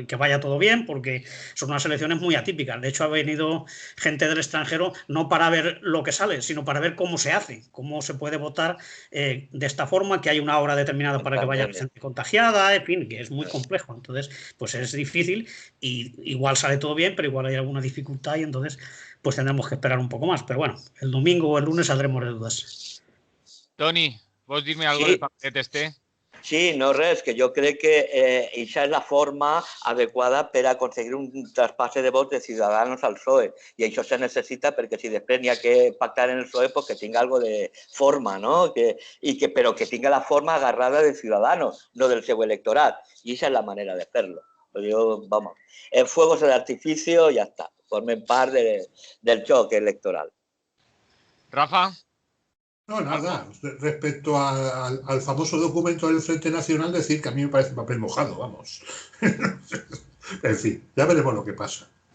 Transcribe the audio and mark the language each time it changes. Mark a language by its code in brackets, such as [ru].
[es] Y que vaya todo bien, porque son unas elecciones muy atípicas. De hecho, ha venido gente del extranjero no para ver lo que sale, sino para ver cómo se hace, cómo se puede votar de esta forma, que hay una hora determinada para que vaya gente contagiada, en fin, que es muy complejo. Entonces, pues es difícil y igual sale todo bien, pero igual hay alguna dificultad y entonces pues tendremos que esperar un poco más. Pero bueno, el domingo o el lunes saldremos de dudas. Toni, ¿vos dime algo del paquete este? [ca] Sí, no res, que jo crec que això és la forma adequada per a aconseguir un traspàs de vots de Ciudadanos al PSOE. I això se necessita perquè si després n'hi ha que pactar en el PSOE, pues que tinga algo de forma, ¿no? Però que tinga la forma agarrada de Ciudadanos, no del seu electorat. I això és la manera de fer-lo. [es] Vamos, fuegos de artificio, ya está. [ca] Formen part del xoc electoral. Rafa. [es] No, nada. Respecto al famoso documento del Frente Nacional, decir que a mí me parece papel mojado, vamos. En fin, ya veremos lo que pasa.